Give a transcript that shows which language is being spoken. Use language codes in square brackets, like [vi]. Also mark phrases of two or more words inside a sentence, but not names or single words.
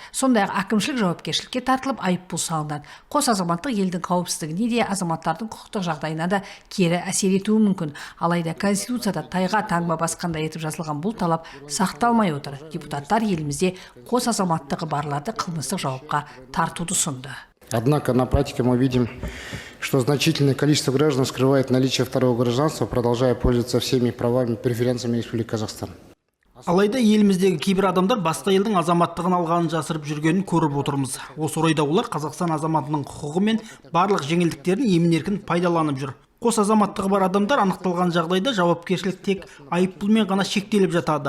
[kk] Сондай-ақ әкімшілік жауапкершілікке тартылып айыппұл салынады. Қос азаматтық елдің қауіпсіздігіне де, азаматтардың құқықтық жағдайына да кері әсер етуі мүмкін. Алайда Конституцияда тайға таңба басқандай етіп жазылған бұл талап сақталмай отыр. Депутаттар елімізде қос азаматтығы барларды қылмыстық жауапқа тартуды ұсынды. [ru] Однако на практике мы видим, что значительное количество граждан скрывает наличие второго гражданства, продолжая пользоваться всеми правами и преференциями Республики Казахстан. [kk] Алайда еліміздегі кейбір адамдар басқа елдің азаматтығын алғанын жасырып жүргенін көріп отырмыз. Осы орайда олар Қазақстан азаматының құқығы мен барлық жеңілдіктерін емін-еркін пайдаланып жүр. Қос азаматтығы бар адамдар анықталған жағдайда жауапкершілік тек айыппұлмен ғана шектеліп жатады.